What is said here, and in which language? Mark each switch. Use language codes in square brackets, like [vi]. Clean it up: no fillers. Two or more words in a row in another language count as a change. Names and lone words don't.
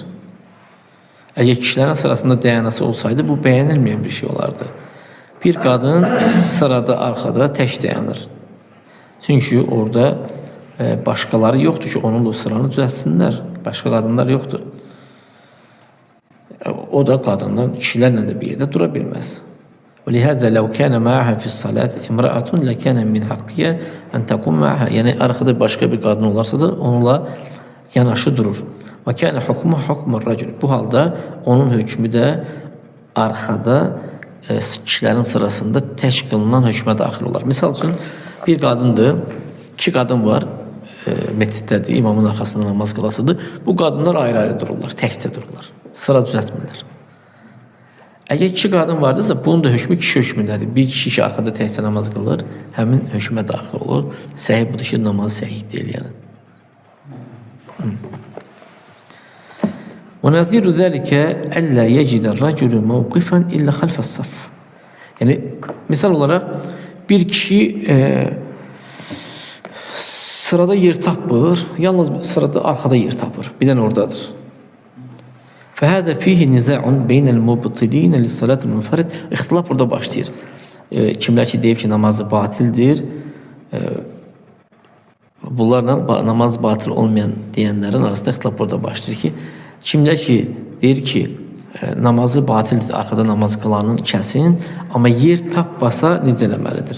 [az] Əgər kişilərin sırasında dayanası olsaydı, bu bəyənilməyən bir şey olardı. Bir qadın sırada arxada tək dayanır. Çünki orada başqaları yoxdur ki, onunla o sıranı düzəltsinlər. Başqa qadınlar yoxdur. O da qadından, kişilərlə də bir yerdə dura bilməz. [ar] وَلِهَذَا لَوْ كَانَ مَعَهَا فِي الصَّلَاةِ اِمْرَأَةٌ لَكَانَ مِنْ حَقِّيَا أَنْ تَقُمْ مَعَهَا. [az] Yəni, arxada başqa bir qadın olarsa da onunla yanaşı durur. [ar] وَكَانَ حُكْمُ حُكْمُ الرَّجُلِ. [az] Bu halda onun hökmü də arxada kişilərin sırasında tək qılınan hökmə daxil olar. Misal üçün, bir qadındır, iki qadın var, məsciddədir, imamın arxasında namaz qılasıdır. Bu qadınlar ayrı-ayrı dururlar, təkcə dururlar, sıra düzəltmirlər. Əgər iki qadın vardırsa, bunun da hökmü kişi hökmündədir. Bir kişi ki, arxada təkcə namaz qılır, həmin hökmə daxil olur. Səhih budur ki, namazı səhih deyil, yəni. [ar] وَنَذِيرُ ذَلِكَ أَلَّا يَجِدَ الرَّجُلُ مَوْقِفًا إِلَّا خَلْفَ الصَّفِّ. [az] Yəni, misal olaraq, bir kişi sırada yer tapır, yalnız sırada arxada yer tapır. Bir dənə oradadır. [ar] فَهَذَا فِيهِ نِزَاعٌ بَيْنَ الْمُبْطِلِينَ لِلصَّلَاةِ الْمُنْفَرِدِ. [az] İxtilaf burada başlayır. Kimlər ki, deyib ki, namazı batildir, bunlarla namaz batil olmayan deyənlərin arasında ixtilaf burada başlayır ki, kimlər ki, deyir ki, namazı batildir, arxada namaz qılanın kəsin, amma yer tapmasa necə eləməlidir?